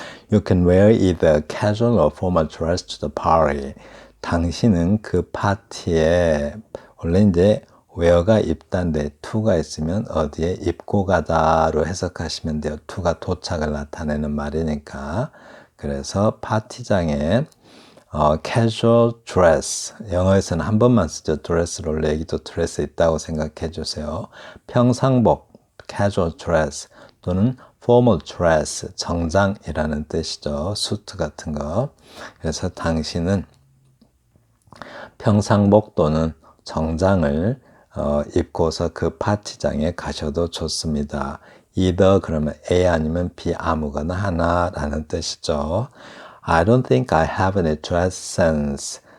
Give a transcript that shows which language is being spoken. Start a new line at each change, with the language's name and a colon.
English: You can wear either casual or formal dress to the party.
Korean: 당신은 그 파티에 원래 이제 wear가 입다인데 to가 있으면 어디에 입고 가다로 해석하시면 돼요. to가 도착을 나타내는 말이니까. 그래서 파티장에 casual dress, 영어에서는 한 번만 쓰죠. 드레스를 원래 여기도 드레스 있다고 생각해 주세요. 평상복, casual dress 또는 formal dress, 정장이라는 뜻이죠. 수트 같은 거. 그래서 당신은 평상복 또는 정장을 입고서 그 파티장에 가셔도 좋습니다. either 그러면 A 아니면 B 아무거나 하나라는 뜻이죠.
English: I don't think I have any dress sense.